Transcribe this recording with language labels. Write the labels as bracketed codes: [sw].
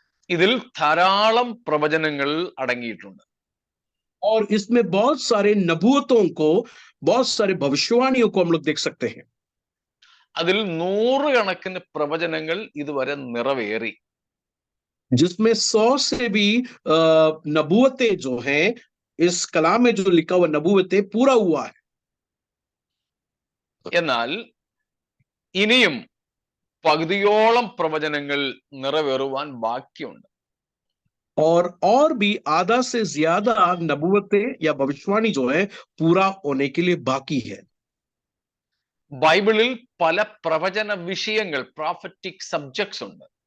[ml] ഇതിൽ ധാരാളം പ്രവചനങ്ങൾ അടങ്ങിയിട്ടുണ്ട്. [hi] और इसमें बहुत सारे नबूवतों को, बहुत सारे भविष्यवाणियों को हम लोग देख सकते हैं. [ml] അതിൽ 100 കണക്കിന് പ്രവചനങ്ങൾ ഇതുവരെ നിറവേറി. [hi] जिसमें 100 से भी नबूवतें जो हैं, इस कलाम में जो लिखा हुआ नबूवतें पूरा हुआ है. [ml] എന്നാൽ ഇനിയും പകുതിയോളം പ്രവചനങ്ങൾ നിറവേറുവാൻ ബാക്കിയുണ്ട്. [hi] और भी आधा से ज्यादा नबूवतें या भविष्यवाणी जो है पूरा होने के लिए बाकी है. [ml] ബൈബിളിൽ പല പ്രവചന വിഷയങ്ങൾ, പ്രോഫറ്റിക് സബ്ജക്ട്സ് ഉണ്ട്.